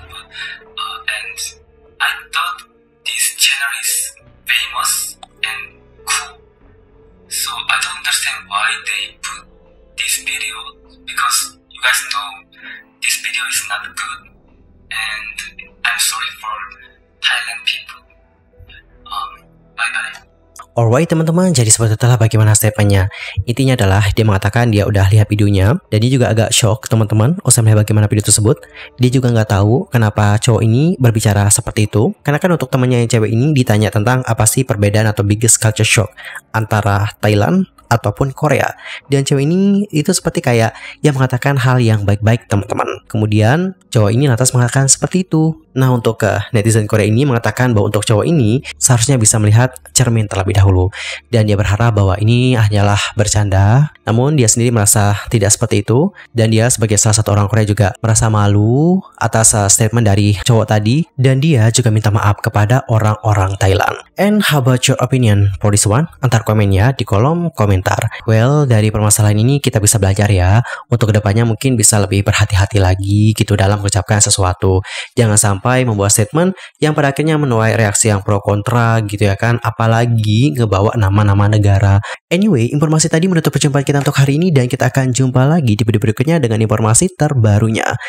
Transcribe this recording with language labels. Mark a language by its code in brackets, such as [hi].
[en] And I thought this channel is famous and cool, so I don't understand why they put this video, because you guys know this video is not good, and I'm sorry for Thailand people. Bye bye. [id] Alright teman-teman, jadi seperti itulah bagaimana statementnya. Intinya adalah dia mengatakan dia udah lihat videonya, dan dia juga agak shock teman-teman usai melihat bagaimana video tersebut. Dia juga nggak tahu kenapa cowok ini berbicara seperti itu, karena kan untuk temannya yang cewek ini ditanya tentang apa sih perbedaan atau [en] biggest culture shock [id] antara Thailand ataupun Korea, dan cewek ini itu seperti kayak yang mengatakan hal yang baik-baik teman-teman. Kemudian cowok ini lantas mengatakan seperti itu. Nah, untuk netizen Korea ini mengatakan bahwa untuk cowok ini seharusnya bisa melihat cermin terlebih dahulu, dan dia berharap bahwa ini hanyalah bercanda. Namun dia sendiri merasa tidak seperti itu, dan dia sebagai salah satu orang Korea juga merasa malu atas statement dari cowok tadi, dan dia juga minta maaf kepada orang-orang Thailand. [en] And how about your opinion for this one? [id] Antar komennya di kolom komentar. Well, dari permasalahan ini kita bisa belajar ya, untuk kedepannya mungkin bisa lebih berhati-hati lagi gitu dalam mengucapkan sesuatu. Jangan sampai membuat statement yang pada akhirnya menuai reaksi yang pro kontra gitu ya kan, apalagi ngebawa nama-nama negara. Anyway, informasi tadi menutup perjumpaan kita untuk hari ini, dan kita akan jumpa lagi di video berikutnya dengan informasi terbarunya.